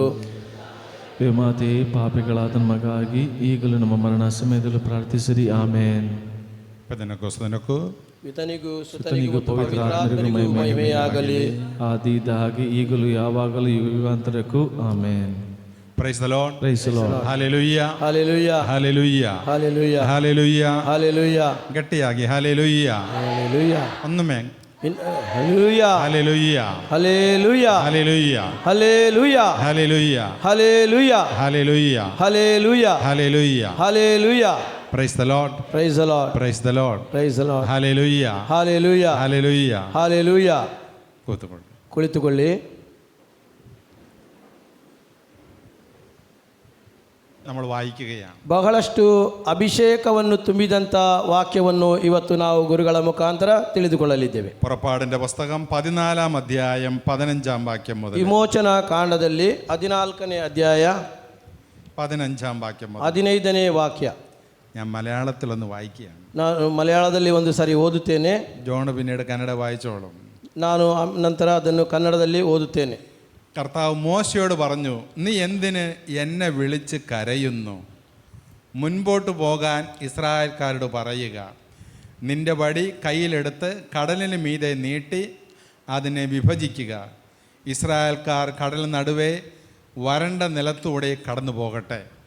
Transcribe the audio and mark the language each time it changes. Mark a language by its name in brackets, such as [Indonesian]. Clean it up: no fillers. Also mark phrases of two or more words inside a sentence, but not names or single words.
[Kannada] ದೇವಮಾತೆ, ಪಾಪಿಗಳಾದ ನಮಗಾಗಿ ಈಗಲೂ ನಮ್ಮ ಮರಣ ಸಮಯದಲ್ಲೂ ಪ್ರಾರ್ಥಿಸಿರಿ. ಆಮೆನ್. ಪಿತನಿಗೂ ಸುತನಿಗೂ ಪವಿತ್ರ ಆತ್ಮನಿಗೂ ಮಹಿಮೆಯಾಗಲಿ, ಆದಿಯಿಂದ ಹಾಗೆ ಈಗಲೂ ಯಾವಾಗಲೂ ಯುಗಾಂತರಕ್ಕೂ. ಆಮೆನ್. [English] Praise the Lord. Praise the Lord. Hallelujah. Hallelujah. Hallelujah. Hallelujah. Hallelujah. Hallelujah. [Kannada] ಗಟ್ಟಿಯಾಗಿ Hallelujah. [English] Hallelujah. [Kannada] ಒಮ್ಮೆ [English] Hallelujah. Hallelujah. Hallelujah. Hallelujah. Hallelujah. Hallelujah. Hallelujah. Hallelujah. Hallelujah. Hallelujah. Hallelujah. Praise the Lord. Praise the Lord. Praise the Lord. Praise the Lord. Hallelujah. Hallelujah. Hallelujah. Hallelujah. [Kannada] ಕುಳಿತುಕೊಳ್ಳಿ. [Malayalam] നമ്മൾ വായിക്കുകയാണ്. [Kannada] ಬಹಳಷ್ಟು ಅಭಿಷೇಕವನ್ನು ತುಂಬಿದಂಥ ವಾಕ್ಯವನ್ನು ಇವತ್ತು ನಾವು ಗುರುಗಳ ಮುಖಾಂತರ ತಿಳಿದುಕೊಳ್ಳಲಿದ್ದೇವೆ. [Malayalam] പുറപ്പാടിന്റെ പുസ്തകം 14-ാം അധ്യായം 15-ാം വാക്യം മുതൽ. [Kannada] ವಿಮೋಚನಾ ಕಾಂಡದಲ್ಲಿ 14ನೇ ಅಧ್ಯಾಯ [Malayalam] 15-ാം വാക്യം മുതൽ [Kannada] 15ನೇ ವಾಕ್ಯ. [Malayalam] ഞാൻ മലയാളത്തിലൊന്ന് വായിക്കുകയാണ്. [Kannada] ನಾನು ಮಲಯಾಳದಲ್ಲಿ ಒಂದು ಸಾರಿ ಓದುತ್ತೇನೆ. [Malayalam] ജോൺ പിന്നീട് കന്നഡ വായിച്ചോളും. [Kannada] ನಾನು ನಂತರ ಅದನ್ನು ಕನ್ನಡದಲ್ಲಿ ಓದುತ್ತೇನೆ. [Malayalam] കർത്താവ് മോശയോട് പറഞ്ഞു, നീ എന്തിന് എന്നെ വിളിച്ച് കരയുന്നു? മുൻപോട്ട് പോകാൻ ഇസ്രായേൽക്കാരോട് പറയുക. നിന്റെ വടി കയ്യിലെടുത്ത് കടലിന് മീതെ നീട്ടി അതിനെ വിഭജിക്കുക. ഇസ്രായേൽക്കാർ കടൽ നടുവേ വരണ്ട നിലത്തൂടെ കടന്നു പോകട്ടെ.